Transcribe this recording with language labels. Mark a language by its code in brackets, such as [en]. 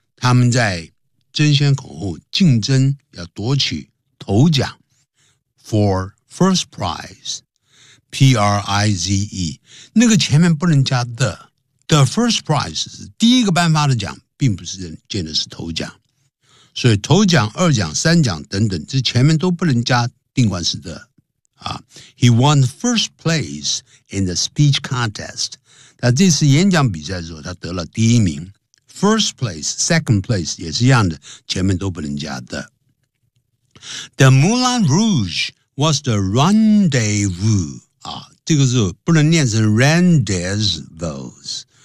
[zh] 他们在争先恐后竞争要夺取头奖 for first prize. P-R-I-Z-E. 那个前面不能加 the. The first prize 是第一个颁发的奖并不是见的是头奖。所以头奖二奖三奖等等这前面都不能加定冠词 the. [en] He won first place in the speech contest. [zh] 他这次演讲比赛的时候他得了第一名。 First place, second place, 也是一样的前面都不能加的。 [en] The Moulin Rouge was the rendezvous.、啊、这个是不能念成 rendezvous.